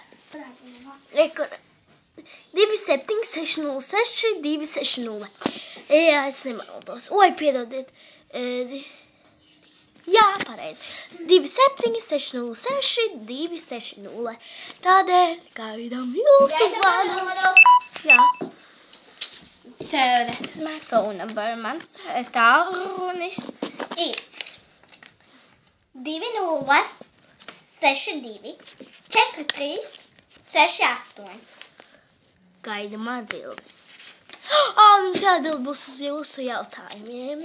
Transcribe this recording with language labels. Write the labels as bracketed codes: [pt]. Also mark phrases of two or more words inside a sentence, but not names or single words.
[lv] Rekur. 27 606 260. Jā, es nemaldos. Oi, piedodiet. Jā, pareizi. 27 606 260. Tādēļ gaidām jūsu zvanu. Jā. [en] This is my phone number. [lv] Mans tālrunis ir 20 62 43 68. Gaidām atbildes. Mums jāatbild būs uz jūsu jautājumiem.